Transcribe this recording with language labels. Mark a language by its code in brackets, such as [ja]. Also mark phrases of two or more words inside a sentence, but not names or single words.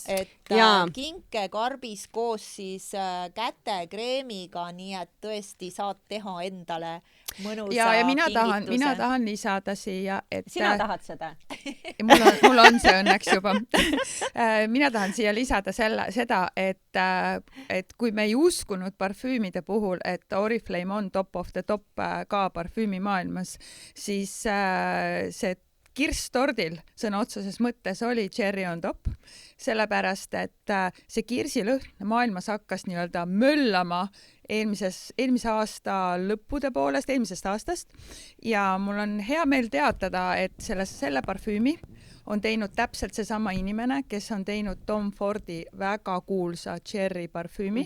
[et] Et kinkekarbis koos siis kätekreemiga, nii et tõesti saad teha endale mõnusa ja mina kingituse. tahan lisada siia, et Sina tahad seda? mul on see õnneks juba. Mina tahan siia lisada seda, et kui me ei uskunud parfüümide puhul, et Oriflame on [en] top of the top [et] ka parfüümimaailmas, siis see kirstordil sõna otseses mõttes oli [en] cherry on top, [et] sellepärast et see kirsilõhn maailmas hakkas nii-öelda möllama eelmise aasta lõppude poolest, eelmisest aastast ja mul on hea meel teatada, et selle parfüümi on teinud täpselt seesama inimene, kes on teinud Tom Fordi väga kuulsa cherry parfüümi.